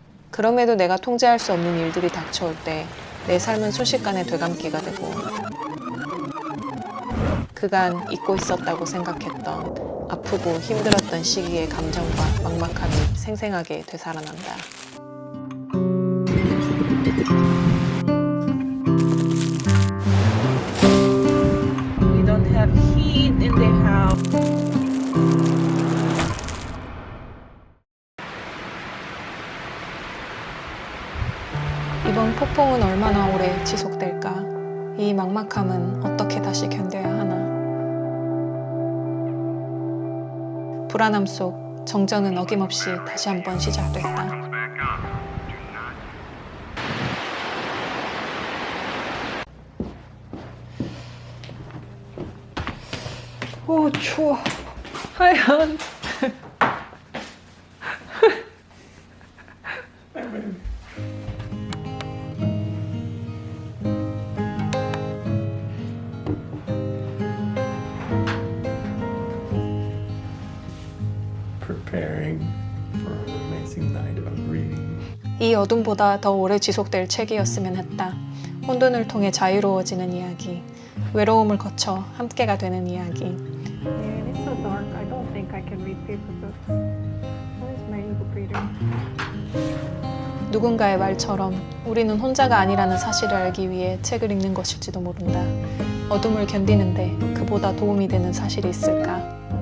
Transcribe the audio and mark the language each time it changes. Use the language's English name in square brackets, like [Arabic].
[Korean] 그럼에도 내가 통제할 수 없는 일들이 닥쳐올 때 내 삶은 순식간에 되감기가 되고 그간 잊고 있었다고 생각했던 아프고 힘들었던 시기의 감정과 막막함이 생생하게 되살아난다. [English] We don't have heat in the house. [Korean] 이번 폭풍은 얼마나 오래 지속될까? 이 막막함은 어떻게 다시 견뎌야 하나? 불안함 속 정전은 어김없이 다시 한번 시작됐다. 오, 추워. 하얀. [English] Preparing for an amazing night of reading. [Korean] 이 어둠보다 더 오래 지속될 책이었으면 했다. 혼돈을 통해 자유로워지는 이야기, 외로움을 거쳐 함께가 되는 이야기. [English] It's so dark. I don't think I can read paper books. Where is my ebook reader? [Korean] 누군가의 말처럼 우리는 혼자가 아니라는 사실을 알기 위해 책을 읽는 것일지도 모른다. 어둠을 견디는데 그보다 도움이 되는 사실이 있을까?